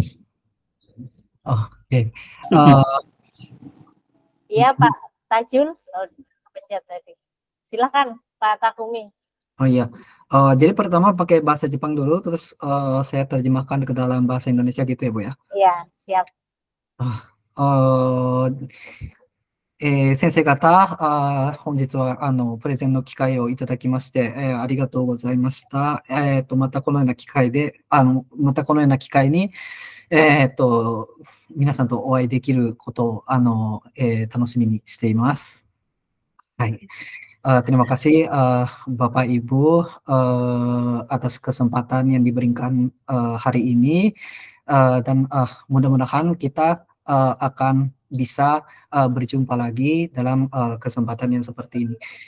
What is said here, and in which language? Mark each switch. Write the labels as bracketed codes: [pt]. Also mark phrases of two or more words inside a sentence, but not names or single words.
[id] Oke. Iya Pak Tajul, pencet tadi. Silakan Pak Takumi. Oh iya. Jadi pertama pakai bahasa Jepang dulu, terus saya terjemahkan ke dalam bahasa Indonesia gitu ya Bu ya? Iya, siap. [ja] 先生方、本日はプレゼンの機会をいただきまして、ありがとうございました。またこのような機会で、またこのような機会に、皆さんとお会いできることを楽しみにしています。 [id] はい。Terima kasih Bapak Ibu atas kesempatan yang diberikan hari ini, dan mudah-mudahan kita akan bisa berjumpa lagi dalam kesempatan yang seperti ini.